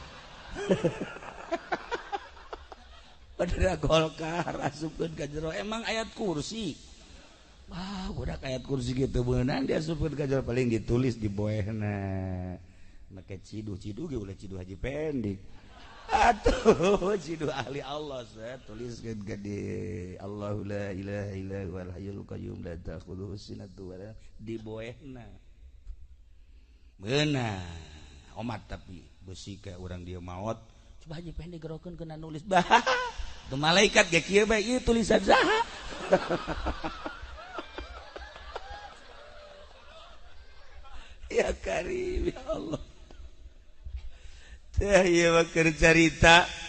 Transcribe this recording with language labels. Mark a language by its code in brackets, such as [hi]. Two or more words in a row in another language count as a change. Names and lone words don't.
[su] bendera Golkar asupkeun ka jero emang ayat kursi budak ayat kursi gitu beunang diasupkeun ka jero paling ditulis di boehna make ciduh ge ulah ciduh Haji Pendik atuh ciduh ahli Allah saya tuliskeun gede [ar] الله لا إله إلا هو الحي القيوم لا تأخذه سنة ولا [su] di boehna beunang omat tapi beusi ka urang dieu maot coba Haji Pendik gerokeun keuna nulis bah tu malaikat ge kieu bae ieu tulisan saha [ar] يا كريم يا الله [su] teh ieu mah keur carita